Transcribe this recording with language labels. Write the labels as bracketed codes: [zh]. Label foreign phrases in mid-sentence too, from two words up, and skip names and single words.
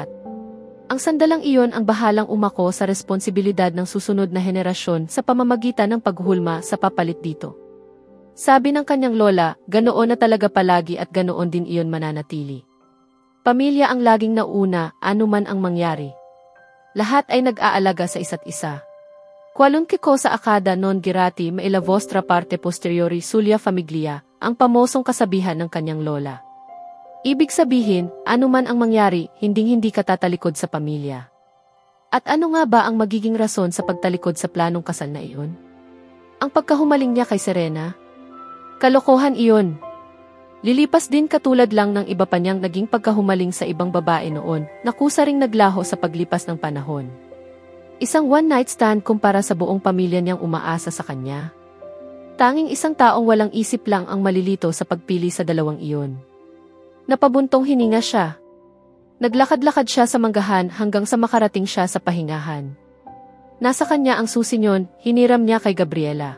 [tl] Ang sandalang iyon ang bahalang umako sa responsibilidad ng susunod na henerasyon sa pamamagitan ng paghulma sa papalit dito. Sabi ng kanyang lola, ganoon na talaga palagi at ganoon din iyon mananatili. Pamilya ang laging nauna, anuman ang mangyari. Lahat ay nag-aalaga sa isa't isa. [it] Qualunque cosa accada non girati ma la vostra parte posteriori sulla famiglia, [tl] ang pamosong kasabihan ng kanyang lola. Ibig sabihin, anuman ang mangyari, hinding-hindi ka tatalikod sa pamilya. At ano nga ba ang magiging rason sa pagtalikod sa planong kasal na iyon? Ang pagkahumaling niya kay Serena? Kalokohan iyon. Lilipas din katulad lang ng iba pa niyang naging pagkahumaling sa ibang babae noon, na kusa ring naglaho sa paglipas ng panahon. Isang [en] one-night stand [tl] kumpara sa buong pamilya niyang umaasa sa kanya. Tanging isang taong walang isip lang ang malilito sa pagpili sa dalawang iyon. Napabuntong hininga siya. Naglakad-lakad siya sa manggahan hanggang sa makarating siya sa pahingahan. Nasa kanya ang susi niyon, hiniram niya kay Gabriela.